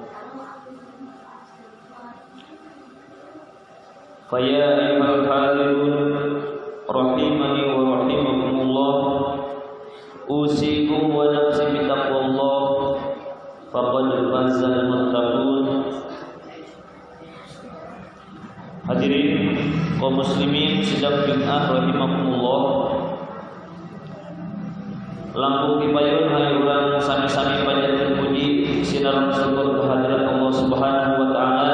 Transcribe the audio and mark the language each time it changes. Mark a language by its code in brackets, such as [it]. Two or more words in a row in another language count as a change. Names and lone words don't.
[ar] فيا أيها الحاضرون رحمني ورحمكم الله أوصيكم ونفسي بتقوى الله فقد فاز المتقون. [su] Hadirin kaum muslimin sidang Jumat rahimakumullah. Langkung dipayun hayuran sami-sami panjatkeun puji sinaran syukur kehadirat [ar] الله سبحانه وتعالى.